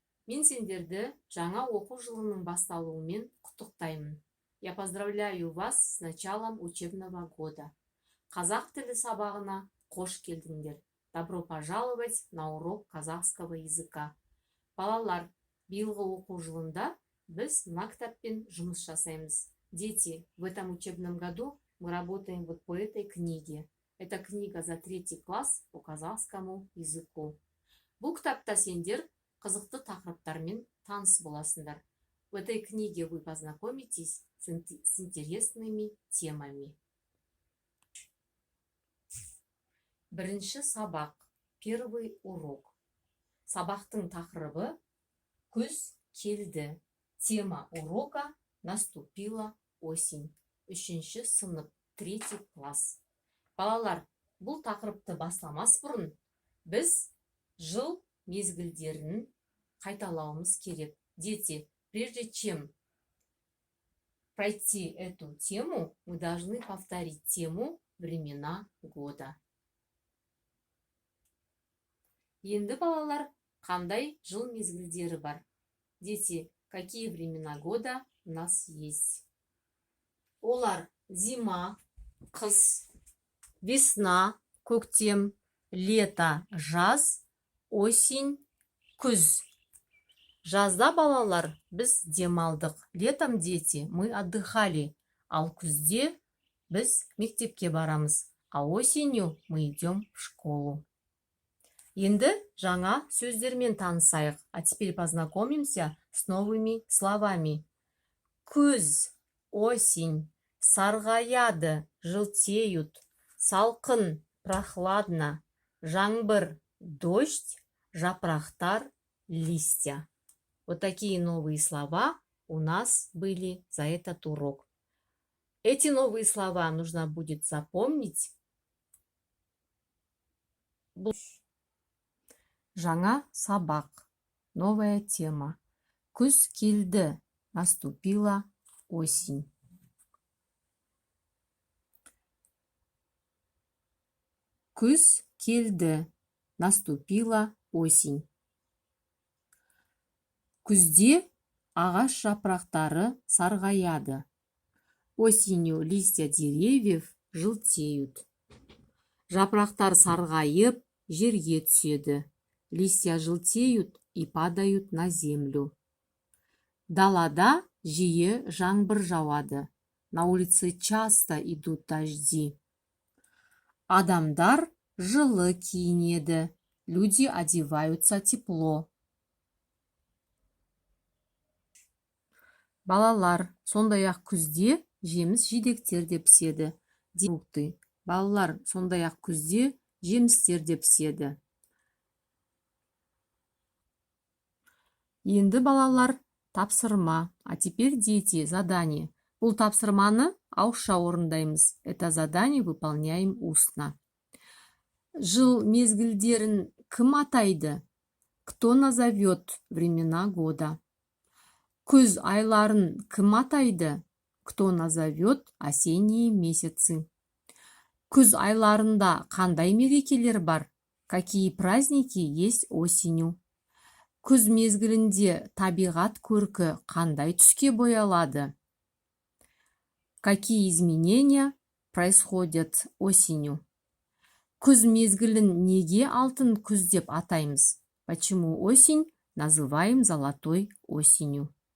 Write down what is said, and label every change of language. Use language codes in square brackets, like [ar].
[kk] Мен сендерді жаңа оқу жылының басталуымен құттықтаймын. [ru] Я поздравляю вас с началом учебного года. [kk] Қазақ тілі сабағына қош келдіңдер. [ru] Добро пожаловать на урок казахского языка. [kk] Балалар, биылғы оқу жылында біз мына кітаппен жұмыс жасаймыз. [ru] Дети, в этом учебном году мы работаем вот по этой книге. Это книга за 3 класс по казахскому языку. [kk] Бұл кітапта сендер қызықты тақырыптармен таныс боласыңдар. [ru] В этой книге вы познакомитесь с интересными темами. [kk] Бірінші сабақ. [ru] Первый урок. [kk] Сабақтың тақырыбы күз келді. [ru] Тема урока наступила осень. [kk] Үшінші сынып, 3 класс. Балалар, бұл тақырыпты бастамас бұрын біз жыл мезгілдерін қайталауымыз керек. [ru] Дети, прежде чем пройти эту тему, мы должны повторить тему времена года. [kk] Енді балалар, қандай жыл мезгілдері бар? [ru] Дети, какие времена года у нас есть? [kk] Олар зима, қыс, весна, көктем, лето, жаз, осень, күз. Жазда, балалар, біз демалдық. [ru] Летом, дети, мы отдыхали. [kk] Ал күзде біз мектепке барамыз. [ru] А осенью мы идем в школу. [kk] Енді жаңа сөздермен танысайық. [ru] А теперь познакомимся с новыми словами. [kk] Күз, осень, сарғаяды, желтеют, салқын, прохладно, жаңбыр, дождь, жапрахтар, листья. [ru] Вот такие новые слова у нас были за этот урок. Эти новые слова нужно будет запомнить. [kk] Жаңа сабақ. [ru] Новая тема. [kk] Күз келді. [ru] Наступила осень. [kk] Күз келді. [ru] Наступила осень. [kk] Күзде ағаш жапырақтары сарғаяды. [ru] Осенью листья деревьев желтеют. [kk] Жапырақтар сарғайып, жерге түседі. [ru] Листья желтеют и падают на землю. [kk] Далада жиі жаңбыр жауады. [ru] На улице часто идут дожди. [kk] Адамдар жылы киінеді. [ru] Люди одеваются тепло. [kk] Балалар, сондай-ақ күзде жеміс жидектер де піседі. Балалар, сондай-ақ күзде жемістер де піседі. Енді балалар, тапсырма. [ru] А теперь, дети, задание. [kk] Бұл тапсырманы ауызша орындаймыз. [ru] Это задание выполняем устно. [kk] Жыл мезгілдерін кім атайды? [ru] Кто назовет времена года? [kk] Күз айларын кім атайды? [ru] Кто назовет осенние месяцы? [kk] Күз айларында қандай мерекелер бар? [ru] Какие праздники есть осенью? [kk] Күз мезгілінде табиғат көркі қандай түске боялады? [ru] Какие изменения происходят осенью? [kk] Күз мезгілін неге алтын күз деп атаймыз? [ru] Почему осень называем золотой осенью?